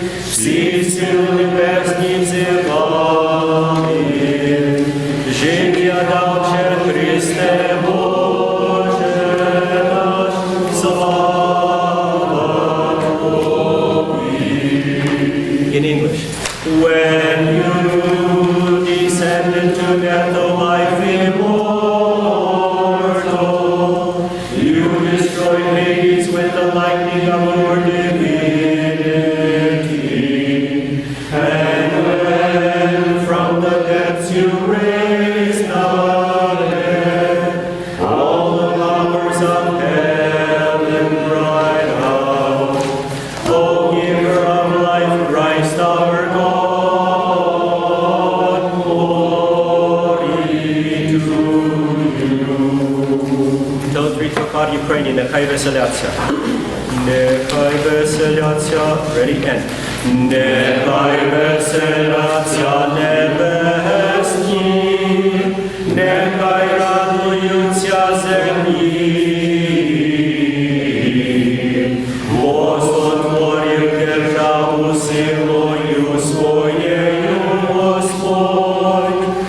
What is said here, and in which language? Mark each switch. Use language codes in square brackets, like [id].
[uk] Всі сили небесні взивали, життя дав ще Христе Боже наш, слава Тобі. [en] In English. When you descended to death, O life immortal, you destroyed Hades with the lightning of your divinity. And when from the depths you raised the dead, all the powers of heaven cried out, O giver of life, Christ our God, glory to you. Tone 3 Trapad Ukrainian, [uk] нехай веселяться. Нехай веселяться, [en] ready, end. [uk] Нехай веселяться небесні, нехай радуються землі. Бо сотворив державу силою своєю Господь,